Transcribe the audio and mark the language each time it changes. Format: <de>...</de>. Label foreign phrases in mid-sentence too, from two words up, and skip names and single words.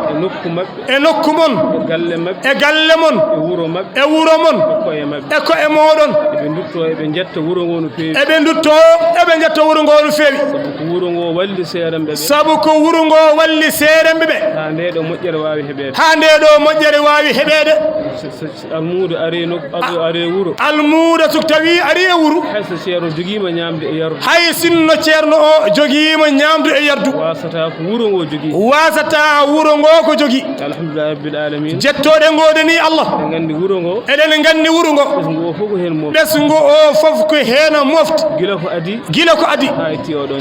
<ff>E nokku maɓɓe. E nokku mon. E galle maɓɓe. E galle mon. E wuro maɓɓe. E wuro mon. E koye maɓɓe. E koye moɗon. Eɓe dutto, eɓe jetta wuro ngo no feewi. Eɓe dutto, eɓe jetta wuro ngo no feewi. Sabu ko wuro ngo walli seremɓe ɓe. Sabu ko wuro ngo walli seremɓe ɓe. Ha nde ɗo moƴƴere wawi heɓede. Ha nde ɗo moƴƴere wawi heɓede. So, so, so almudo are nok-, are, are wuro. Almudo so tawi ari e wuro. Hay so ceerno jogima ñamde e yardu. Hay sinno ceerno o jogima ñamdu e yardu. Wasata ko wuro ngo jogi. Wasata wuro ngo ko jogi.</ff> <ar>الحمد لله رب العالمين.</ar> <ff>Jettoɗe ngode ni Allah. Eɗen gandi wuro ngo. Eɗen gandi wuro ngo. Ɓesgu o fof ko hen mofti. Ɓesgu o fof ko hen mofti. Gila ko adi. Gila ko adi. Ha yetti oɗon.</ff>